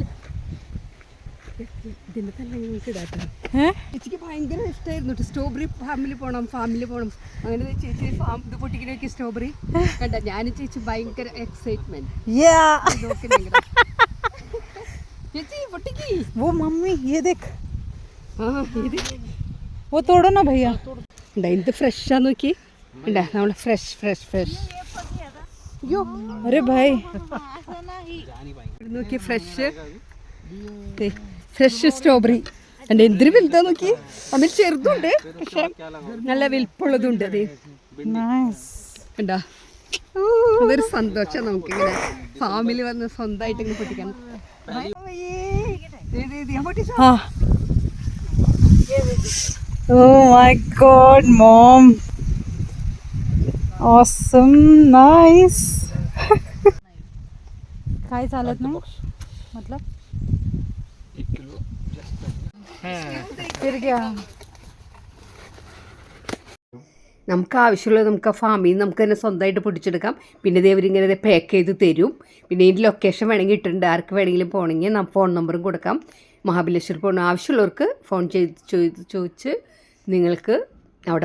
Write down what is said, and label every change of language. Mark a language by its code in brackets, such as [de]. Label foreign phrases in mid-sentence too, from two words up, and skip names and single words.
[ml] ഇതിന്റെ തന്നെ ഞങ്ങൾക്ക് ഇടാട്ടോ. ചേച്ചിക്ക് ഭയങ്കര ഇഷ്ടമായിരുന്നു സ്ട്രോബെറി. ഫാമിലി പോണം അങ്ങനെ ചേച്ചി ഫാം ഇത് പൊട്ടിക്കണ സ്ട്രോബെറി കണ്ട. ഞാനും ചേച്ചി ഭയങ്കര എക്സൈറ്റ്മെന്റ്. ചേച്ചി പൊട്ടിക്ക്. [hi] वो मम्मी ये देख, वो तोड़ो ना भैया. [ml] ഇത് ഫ്രഷാ നോക്കി. നമ്മള് [en] fresh fresh fresh. [ml] അയ്യോ [hi] अरे भाई [ml] നോക്കി, [en] fresh fresh strawberry. [ml] എൻ്റെ എന്തൊരു വലുതാ നോക്കി. അതിൽ ചെറുതുണ്ട്, പക്ഷെ നല്ല വലിപ്പുള്ളതുണ്ട്. അത് ഉണ്ടാ. അതൊരു സന്തോഷം നമുക്കിങ്ങനെ ഫാമിലി വന്ന് സ്വന്തമായിട്ട് ഇങ്ങനെ പൊട്ടിക്കണം. [en] Oh my god, mom. Awesome, nice. [mr] काय चालत नाही मतलब [hi] 1 किलो फिर क्या. [ml] നമുക്ക് ആവശ്യമുള്ളത് നമുക്ക് ആ ഫാമിൽ നിന്ന് നമുക്ക് തന്നെ സ്വന്തമായിട്ട് പൊട്ടിച്ചെടുക്കാം. പിന്നെ ഇതേവരിങ്ങനെ പാക്ക് ചെയ്ത് തരും. പിന്നെ ഇതിൻ്റെ ലൊക്കേഷൻ വേണമെങ്കിൽ ഇട്ടിട്ടുണ്ട്. ആർക്ക് വേണമെങ്കിലും പോകണമെങ്കിൽ ഫോൺ നമ്പറും കൊടുക്കാം. മഹാബലേശ്വർ പോകണം ആവശ്യമുള്ളവർക്ക് ഫോൺ ചോദിച്ച് നിങ്ങൾക്ക് അവിടെ പോവാം.